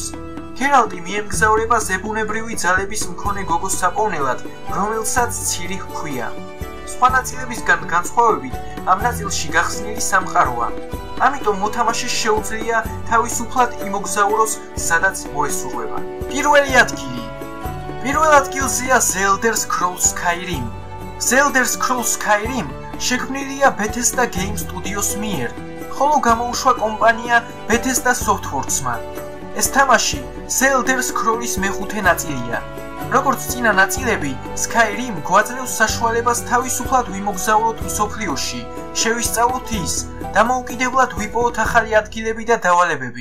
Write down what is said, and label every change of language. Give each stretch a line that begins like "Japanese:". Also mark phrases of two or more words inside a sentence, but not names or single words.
Georgian: გერალტი მიემგზავრება ზებუნებრივი ძალების მქონე გოგოს საპოვნელად, რომელსაც ცირი ჰქვია. სხვა ნაწილებისგან განსხვავებით, ამ ნაწილში გახსნილი სამყაროა. ამიტომ მოთამაშეს შეუძლია თავისუფლად იმოგზაუროს, სადაც მოესურვება. პირველ ადგილზეა The Elder Scrolls Skyrim. The Elder Scrolls Skyrim შექმნილია Bethesda Game Studios მიერ, ხოლო გამოუშვა კომპანია Bethesda Softworks-მა. ეს თამაში The Elder Scrolls-ის მეხუთე ნაწილია. როგორც წინა ნაწილები, Skyrim გვაძლევს საშუალებას თავისუფლად ვიმოგზავროთ მსოფლიოში, შევისწავლოთ ის, დამოუკიდებლად ვიპოვოთ ახალი ადგილები და დავალებები.